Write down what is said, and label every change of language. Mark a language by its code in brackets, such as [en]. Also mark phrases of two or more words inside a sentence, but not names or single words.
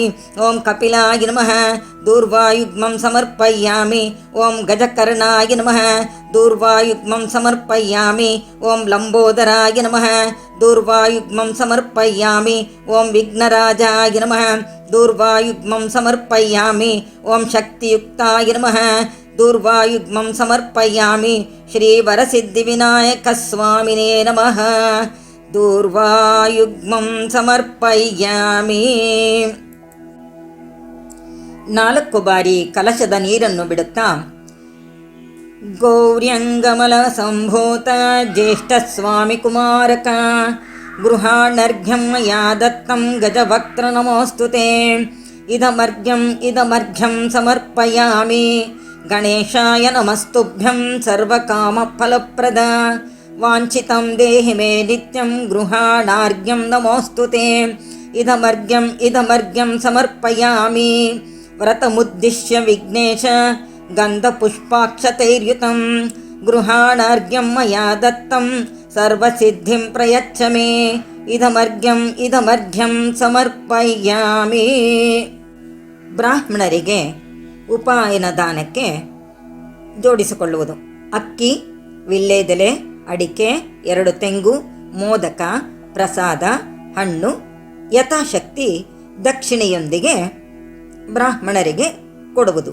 [sa] ॐ कपिलाय नमः दूर्वायुग्मं समर्पयामि ॐ गजकर्णाय नमः दूर्वायुग्मं समर्पयामि ॐ लम्बोदराय नमः दूर्वायुग्मं समर्पयामि ॐ विघ्नराजाय नमः दूर्वायुग्मं समर्पयामि ॐ शक्तियुक्ताय नमः दूर्वायुग्मं समर्पयामि श्रीवरसिद्धिविनायकस्वामिने नमः दूर्वायुग्मं समर्पयामि. [kn] 4 ಬಾರಿ ಕಲಶದ ನೀರನ್ನು ಬಿಡುತ್ತಾ [sa] ಗೌರ್ಯಂಗಮಲ ಸಂಭೂತ ಜ್ಯೇಷ್ಠ ಸ್ವಾಮಿ ಕುಮಾರಕ ಗೃಹಾಣರ್ಘ್ಯಂ ಮಯಾ ದತ್ತಂ ಗಜವಕ್ತ್ರ ನಮೋಸ್ತುತೆ ಇದಮರ್ಘ್ಯಂ ಸಮರ್ಪಯಾಮಿ ಗಣೇಶಾಯ ನಮಸ್ತುಭ್ಯಂ ಸರ್ವಕಾಮಫಲಪ್ರದ ವಾಂಛಿತಂ ದೇಹಿ ಮೇ ನಿತ್ಯಂ ಗೃಹಾಣಾರ್ಘ್ಯಂ ನಮೋಸ್ತುತೆ ಇದಮರ್ಘ್ಯಂ ಸಮರ್ಪಯಾಮಿ ವ್ರತಮುದ್ದಿಶ್ಯ ವಿಘ್ನೇಶ ಗಂಧಪುಷ್ಪಾಕ್ಷತೈರ್ಯುತಂ ಗೃಹಾಣಾರ್ಘ್ಯಂ ಮಯಾ ದತ್ತಂ ಸರ್ವಸಿದ್ಧಿಂ ಪ್ರಯಚ್ಛ ಮೇ ಇದಮರ್ಘ್ಯಂ ಸಮರ್ಪಯಾಮಿ. [kn] ಬ್ರಾಹ್ಮಣರಿಗೆ ಉಪಾಯನ ದಾನಕ್ಕೆ ಜೋಡಿಸಿಕೊಳ್ಳುವುದು: ಅಕ್ಕಿ, ವಿಳ್ಳೆದೆಲೆ, ಅಡಿಕೆ, 2 ತೆಂಗು, ಮೋದಕ, ಪ್ರಸಾದ, ಹಣ್ಣು, ಯಥಾಶಕ್ತಿ ದಕ್ಷಿಣೆಯೊಂದಿಗೆ ಬ್ರಾಹ್ಮಣರಿಗೆ ಕೊಡುವುದು.